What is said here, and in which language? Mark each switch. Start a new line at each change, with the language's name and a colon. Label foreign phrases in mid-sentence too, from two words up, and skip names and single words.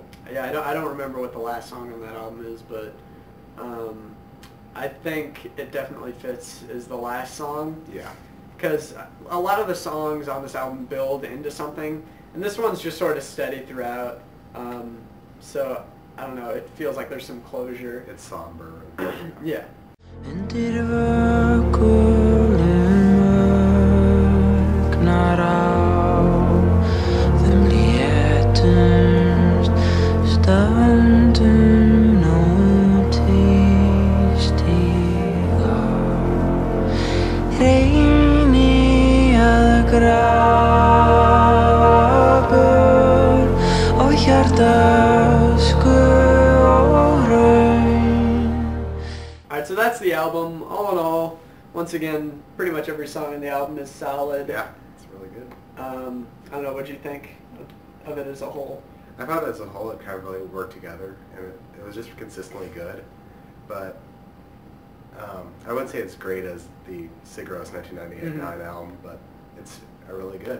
English: Yeah, I don't remember what the last song on that album is, but I think it definitely fits as the last song. Yeah. Because a lot of the songs on this album build into something, and this one's just sort of steady throughout. So, I don't know, it feels like there's some closure. It's somber. Yeah.
Icelandic: Undir vökulum vöknar á þeim léttumst stöndum úti stíga reyni að grafa börn og hjartasku og raun.
English: Alright, so that's the album. All in all, once again, pretty much every song on the album is solid. Yeah, it's really good. I don't know, what'd you think of it as a whole? I thought as a whole it kind of really worked together, and it was just consistently good. But I wouldn't say it's great as the Sigur Rós 1999 album, but it's really good.